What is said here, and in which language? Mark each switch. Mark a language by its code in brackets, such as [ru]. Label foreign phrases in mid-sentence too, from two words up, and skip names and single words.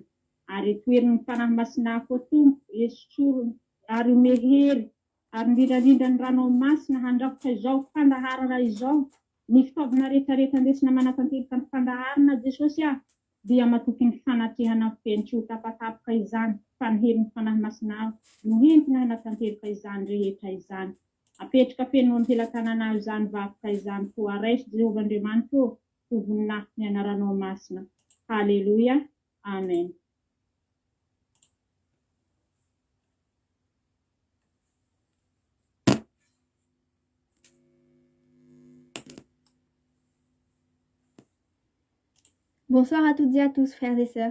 [mg] Ary toerin'ny fanahy masina koa Tompo esorony ary mehery ary indrindrandrindra ny ranomasina handrafitra izao fandaharana izao ny fitaovana rehetrarehetra ndesina manatanteraka ny fandaharana Jesosy dia matoky ny fanatrehana feno tsy ho tapatapoka izany fa ny herin'ny fanahy masina no entina hanatanteraka izany rehetra izany. Apetraka feno ampelatananao izany vakoka izany koa raisy Jehovahandriamanitra ho voninahitra ny anaranao masina. Halleluja. Amen. [fr] Bonsoir à toutes et à tous, frères et sœurs.